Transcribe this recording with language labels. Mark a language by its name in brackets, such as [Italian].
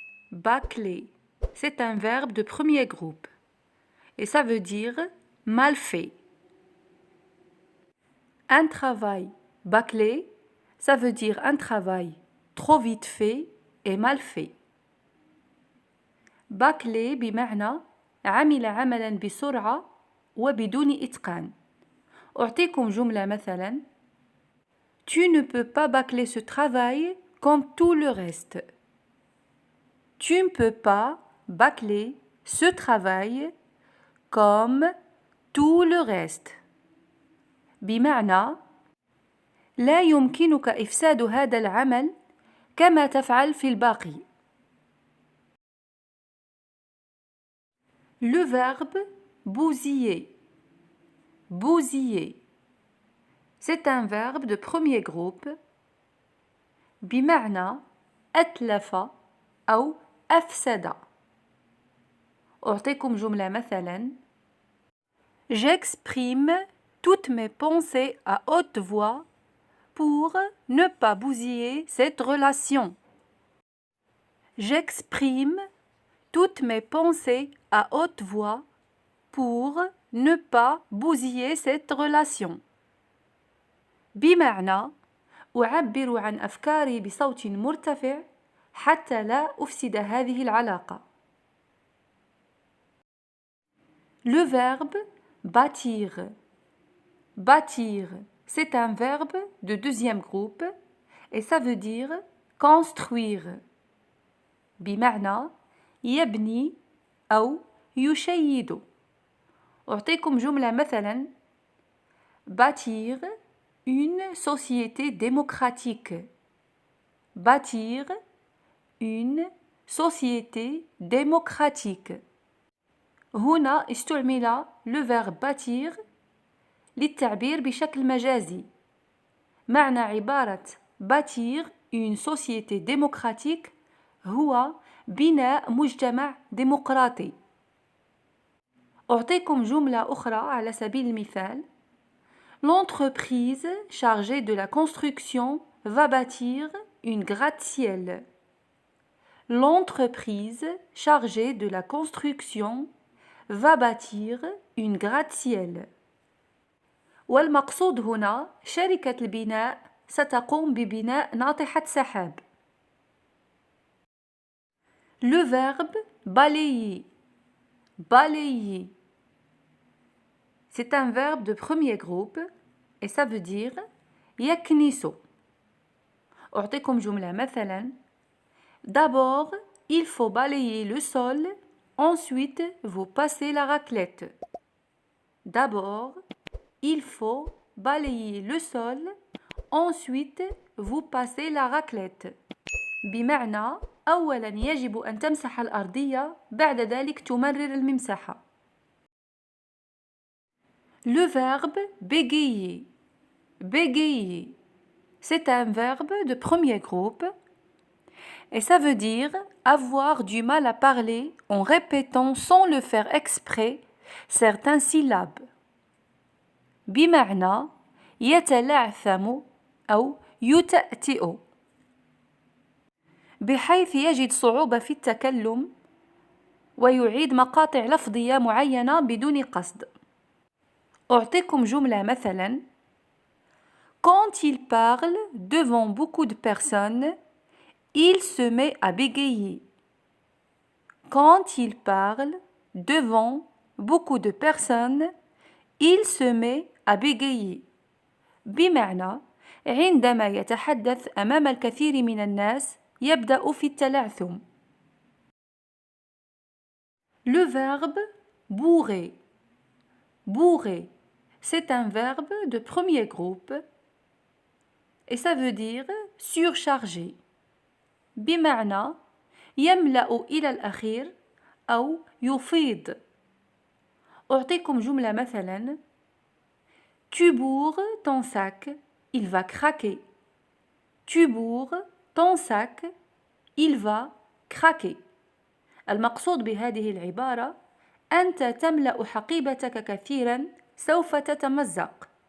[French] Bâcler, c'est un verbe de premier groupe et ça veut dire mal fait. Un travail bâclé, ça veut dire un travail trop vite fait et mal fait. [Arabic] bâclé بمعنى عمل عملا بسرعة وبدون إتقان. أعطيكم جملة مثلا: [French] Tu ne peux pas bâcler ce travail comme tout le reste. Tu ne peux pas bâcler ce travail comme tout le reste. [Arabic] بمعنى لا يمكنك إفساد هذا العمل كما تفعل في الباقي. [French] Le verbe bousiller. Bousiller. C'est un verbe de premier groupe [Arabic] بمعنى أتلف أو أفسد. أعطيكم جملة مثلا: [French] J'exprime toutes mes pensées à haute voix pour ne pas bousiller cette relation. J'exprime toutes mes pensées à haute voix pour ne pas bousiller cette relation. [Arabic] بمعنى أعبر عن أفكاري بصوت مرتفع حتى لا أفسد هذه العلاقة. [French] Le verbe bâtir. Bâtir, c'est un verbe de deuxième groupe et ça veut dire construire. [Arabic] بمعنى يبني أو يشيد. أعطيكم جملة مثلا: [French] Bâtir une société démocratique. Bâtir une société démocratique. [Arabic] هنا استعمل le verbe bâtir للتعبير بشكل مجازي. معنى عبارة [French] bâtir une société démocratique [Arabic] هو بناء مجتمع ديمقراطي. أعطيكم جملة أخرى على سبيل المثال: [French] L'entreprise chargée de la construction va bâtir une gratte-ciel. L'entreprise chargée de la construction va bâtir une gratte-ciel. [Arabic] والمقصود هنا شركة البناء ستقوم ببناء ناطحة سحاب. [French] Le verbe balayer. Balayer. C'est un verbe de premier groupe et ça veut dire [Arabic] يكنس. أعطيكم جملة مثلا: [French] D'abord, il faut balayer le sol, ensuite vous passez la raclette. D'abord, il faut balayer le sol, ensuite vous passez la raclette. [Arabic] بمعنى أولا يجب أن تمسح الأرضية بعد ذلك تمرر الممسحة. [French] Le verbe bégayer. Bégayer. C'est un verbe de premier groupe et ça veut dire avoir du mal à parler en répétant sans le faire exprès certaines syllabes. [Arabic] بمعنى يتلعثم أو يتأتئ بحيث يجد صعوبة في التكلم ويعيد مقاطع لفظية معينة بدون قصد. أعطيكم جملة مثلا: [French] Quand il parle devant beaucoup de personnes, il se met à bégayer. Quand il parle devant beaucoup de personnes, il se met à bégayer. [Arabic] بمعنى عندما يتحدث أمام الكثير من الناس يبدأ في التلعثم. [French] Le verbe bourrer. Bourrer, c'est un verbe de premier groupe et ça veut dire surcharger. [Arabic] بمعنى يملأ إلى الأخير أو يفيض. أعطيكم جملة مثلا: [French] Tu bourres ton sac, il va craquer. Tu bourres ton sac, il va craquer. [Arabic] المقصود بهذه العبارة: أنت تملأ حقيبتك كثيرا سوف تتمزق.